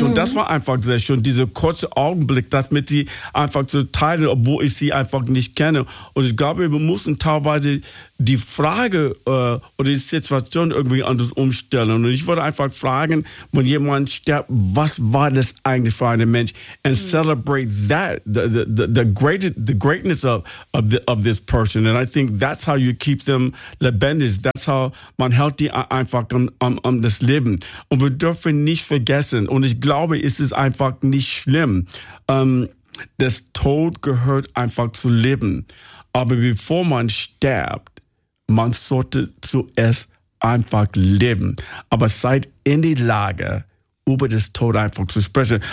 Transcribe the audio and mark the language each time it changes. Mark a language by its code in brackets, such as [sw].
[de] Mhm. Und das war einfach sehr schön, dieser kurze Augenblick, das mit sie einfach zu teilen, obwohl ich sie einfach nicht kenne. Und ich glaube, wir müssen teilweise die Frage oder die Situation irgendwie anders umstellen. Und ich würde einfach fragen, wenn jemand stirbt, was war das eigentlich für ein Mensch? [en] And celebrate that, the greatness of this person. And I think that's how you keep them [de] lebendig. [en] That's how [de] man hält die einfach um das Leben. Und wir dürfen nicht vergessen, und ich glaube, es ist einfach nicht schlimm, das Tod gehört einfach zu Leben. Aber bevor man stirbt, man sollte zuerst einfach leben. Aber seid in die Lage, über das Tod einfach zu sprechen.